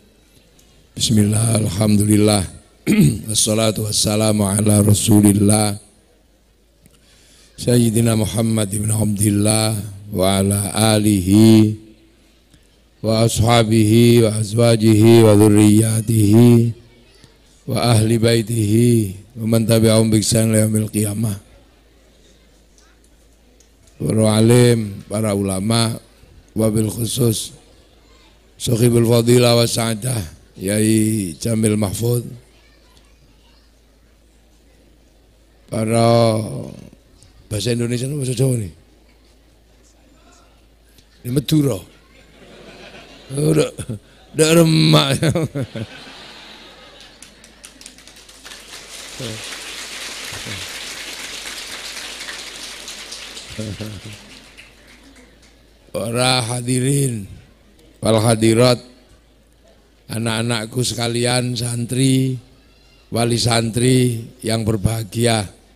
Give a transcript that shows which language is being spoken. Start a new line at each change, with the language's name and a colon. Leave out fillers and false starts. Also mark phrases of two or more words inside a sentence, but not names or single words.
Arabic: بسم الله، الحمد لله. والصلاة والسلام على رسول الله سيدنا محمد بن عبد الله وعلى آله وأصحابه وأزواجه وذرياته وأهل بيته ومن تبعهم بإحسان إلى يوم القيامة.
Indonesian: Para alim, para ulama,
Arabic: وبالخصوص صاحب الفضيلة والسعادة
Indonesian: Yai Jamil Mahfud, para bahasa Indonesia itu bahasa Jawa nih, ini Madura, udah remak. Para
Arabic: الحاضرين والحاضرات,
Indonesian: anak-anakku sekalian, santri, wali santri yang berbahagia.